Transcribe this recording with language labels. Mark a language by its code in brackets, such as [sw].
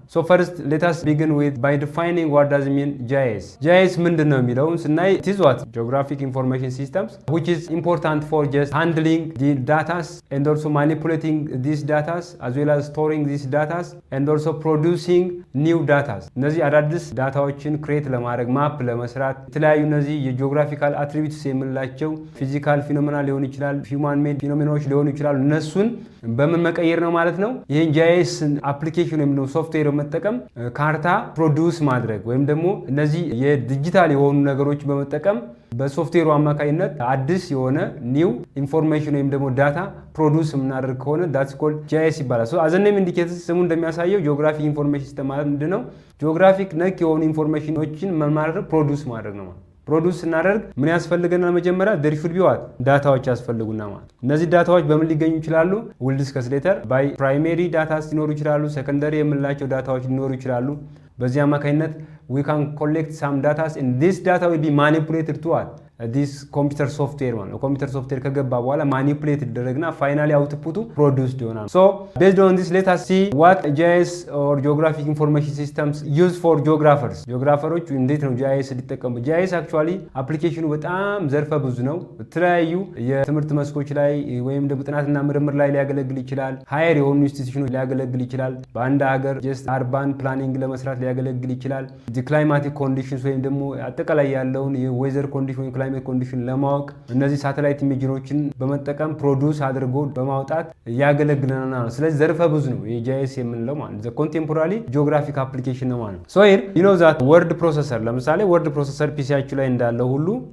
[en] So first, let us begin with by defining what does it mean GIS. GIS [am] ምንድን ነው የሚለውን ስናይ [en] it is what geographic information systems, which is important for just handling the data and also manipulating these data as well as storing these data and also producing new data. [am] እነዚህ አዳዲስ ዳታዎችን ክሬት ለማድረግ ማፕ ለመስራት የተለያዩ እነዚህ የጂኦግራፊካል አትሪቢዩትስ የምንላቸው ፊዚካል ፊኖሜና ሊሆን ይችላል፣ ሂውማን ሜድ ፊኖሜናዎች ሊሆኑ ይችላሉ። እነሱን በምን መቀየር ነው ማለት ነው? ይሄን GIS አፕሊኬሽን ወይም ሶፍትዌር መጠቀም ካርታ ፕሮዲዩስ ማድረግ ወይም ደግሞ እነዚህ የዲጂታል የሆኑ ነገሮች በመጠቀም በሶፍትዌሩ አማካይነት አዲስ የሆነ ኒው ኢንፎርሜሽን ወይም ደግሞ ዳታ ፕሮዲዩስ የምናደርግ ከሆነ [en] that's called GIS [am] ይባላል። ሶ [en] as a name indicates [am] ስሙ እንደሚያሳየው ጂኦግራፊክ ኢንፎርሜሽን ሲስተም ማለት ምንድነው? ጂኦግራፊክ ነክ የሆኑ ኢንፎርሜሽኖችን ማድረግ ፕሮዲዩስ ማድረግ ነው ማለት። ፕሮዲዩስ ስናደርግ ምን ያስፈልገናል? መጀመሪያ [en] there should be what [am] ዳታዎች ያስፈልጉና ማለት እነዚህ ዳታዎች በምን ሊገኙ ይችላሉ? [en] we'll discuss later by primary data [am] ሊኖሩ ይችላሉ፣ ሴኮንደሪ የምንላቸው ዳታዎች ሊኖሩ ይችላሉ። በዚህ አማካይነት [en] we can collect some data and this data will be manipulated to what this computer software [am] ማለት ነው። ኮምፒውተር ሶፍትዌር ከገባ በኋላ ማኒፑሌት ይደረግና ፋይናሊ አውትፑቱ ፕሮዲዩስድ ይሆናል። [en] so based on this let us see what GIS or geographic information systems use for geographers. [am] ጂኦግራፈሮች እንዴት ነው GIS ሊጠቀሙ? GIS actually አፕሊኬሽኑ በጣም ዘርፈ ብዙ ነው። የተለያዩ የትምህርት መስኮች ላይ ወይም ደግሞ ጥናትና ምርምር ላይ ሊያገለግል ይችላል። ሃየር የሆኑ ኢንስቲትዩሽኖች ሊያገለግል ይችላል። በአንድ ሀገር ጀስት አርባን ፕላኒንግ ለመስራት ሊያገለግል ይችላል። ክላይማቲክ ኮንዲሽንስ ወይም ደግሞ አጠቃላይ ያለውን የዌዘር ኮንዲሽን ወይም ክላይሜት ኮንዲሽን ለማወቅ እነዚህ ሳተላይት ኢሜጅኖችን በመጠቀም ፕሮዲዩስ አድርጎ በማውጣት ያገለግለናል ነው። ስለዚህ ዘርፈ ብዙ ነው የጂአይኤስ የምንለው ማለት ነው። ኮንቴምፖራሪ ጂኦግራፊክ አፕሊኬሽን ነው ማለት ነው። [en] ሶ ሂር ዩ ኖ ዛት ወርድ ፕሮሰሰር [am] ለምሳሌ ወርድ ፕሮሰሰር ፒሲያችሁ ላይ እንዳለው ሁሉ